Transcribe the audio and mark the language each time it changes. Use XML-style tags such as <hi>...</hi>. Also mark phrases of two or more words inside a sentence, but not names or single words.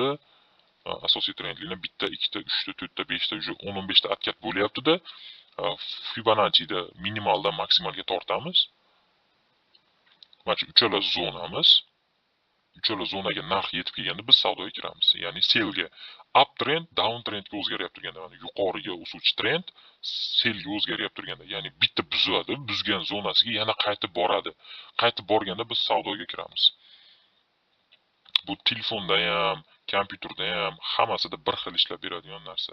<uz>Asosiy trend liniya 1 ta, 2 ta, 3 ta, 4 ta, 5 ta, 10-15 ta atkat bo'lyapti-da. Fibonacci'da minimaldan maksimalga tortamiz. Mana shu uchala zonamiz. Uchala zonaga narx yetib kelganda biz savdoga kiramiz. Ya'ni sellga.</uz> <en>Up trend, down trendga</en> <uz>o'zgaryapti turganda, mana yuqoriga o'suvchi trend sellga o'zgaryapti turganda, ya'ni bitta buzadi, buzgan zonasiga yana qaytib boradi. Qaytib borganda biz savdoga kiramiz. Bu telefonda ham, kompyuterda ham hammasida bir xil ishlab beradigan narsa.</uz>